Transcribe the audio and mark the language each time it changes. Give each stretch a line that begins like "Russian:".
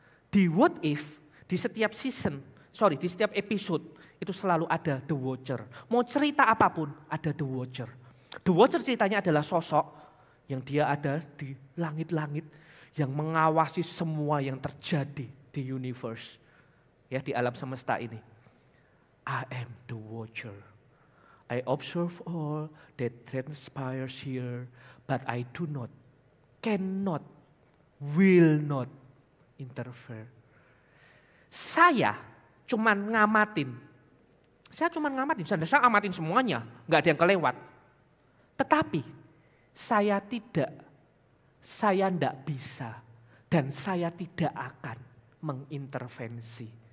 Indonesian: Di What If, di setiap di setiap episode, itu selalu ada The Watcher. Mau cerita apapun, ada The Watcher. The Watcher ceritanya adalah sosok yang dia ada di langit-langit, yang mengawasi semua yang terjadi di universe. Ya, di alam semesta ini.
English: I am the Watcher. I observe all that transpires here, but I do not, cannot, will not interfere.
Indonesian: Saya cuman ngamatin. Saya amatin semuanya, nggak ada yang kelewat. Tetapi saya tidak bisa dan saya tidak akan mengintervensi.